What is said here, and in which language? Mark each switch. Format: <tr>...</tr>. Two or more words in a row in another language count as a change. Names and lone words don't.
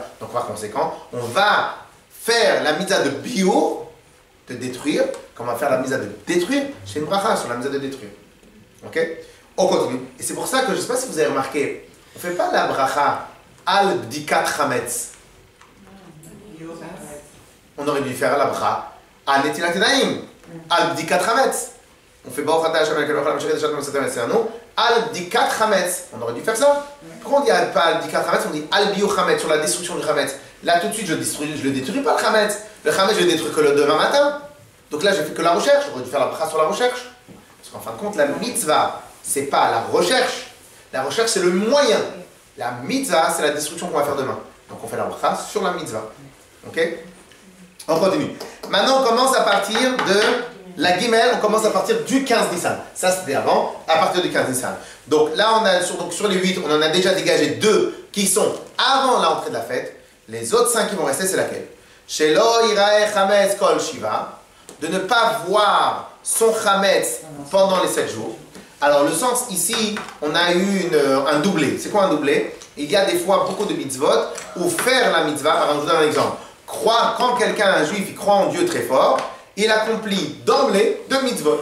<fr>Donc par conséquent, on va faire la mitzvah de bio, de détruire, comme on va faire la mitzvah de détruire, c'est une bracha sur la mitzvah de détruire. Ok? On continue. Et c'est pour ça que je ne sais pas si vous avez remarqué, on ne fait pas la bracha</fr> <he>על בדיקת חמץ.</he> <fr>On aurait dû faire la bracha</fr> <he>על נטילת ידיים, על בדיקת חמץ.</he> <fr>On fait</fr> <he>ברוך אתה ה' על בדיקת חמץ.</he> <fr>On aurait dû faire ça. Pourquoi on dit pas</fr> <he>על בדיקת חמץ,</he> <fr>on dit</fr> <he>על ביעור חמץ,</he> <fr>sur la destruction du chametz. Là tout de suite je le détruis pas le chametz. Le chametz je le détruis que le demain matin. Donc là j'ai fait que la recherche, j'aurais dû faire la bracha sur la recherche. Parce qu'en fin de compte, la mitzvah, c'est pas la recherche. La recherche, c'est le moyen. La mitzvah, c'est la destruction qu'on va faire demain. Donc on fait la bracha sur la mitzvah. Ok? On continue. Maintenant, on commence à partir de la Gimel, on commence à partir du 15 Nissan. Ça, c'était avant, à partir du 15 Nissan. Donc là, on a, sur les 8, on en a déjà dégagé 2 qui sont avant l'entrée de la fête. Les autres 5 qui vont rester, c'est laquelle?</fr> <he>שלא יראה חמץ כל שבעה,</he> <fr>de ne pas voir son chametz pendant les 7 jours. Alors le sens ici, on a eu un doublé. C'est quoi un doublé? Il y a des fois beaucoup de mitzvot où faire la mitzvah, alors je vous donne un exemple. Quand quelqu'un, un juif, il croit en Dieu très fort, il accomplit d'emblée 2 mitzvot.</fr>